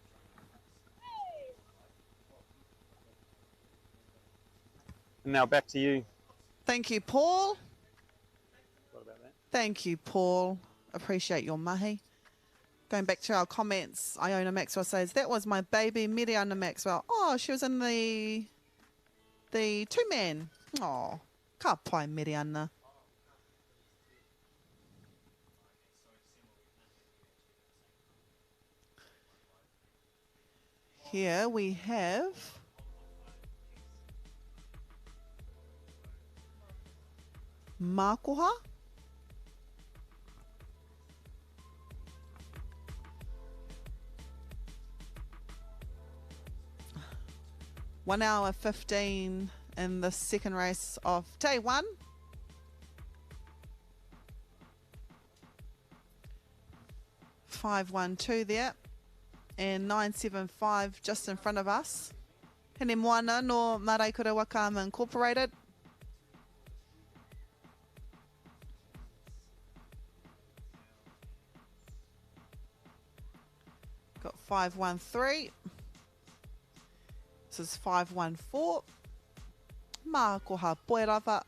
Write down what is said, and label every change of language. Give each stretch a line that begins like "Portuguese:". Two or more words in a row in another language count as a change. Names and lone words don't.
English: And now back to you. Thank you, Paul. What about that? Thank you, Paul. Appreciate your mahi. Going back to our comments, Iona Maxwell says, that was my baby, Miriana Maxwell. Oh, she was in the two-man.
Māori: Oh, ka pai, Miriana.
English: Here we have Makoha. One hour 15 in the second race of day one. $512 there. And 975 just in front of us.
Māori: Hene moana no Maraikura Waka Incorporated.
English: Got 513. This is 514. Mākoha poerawa.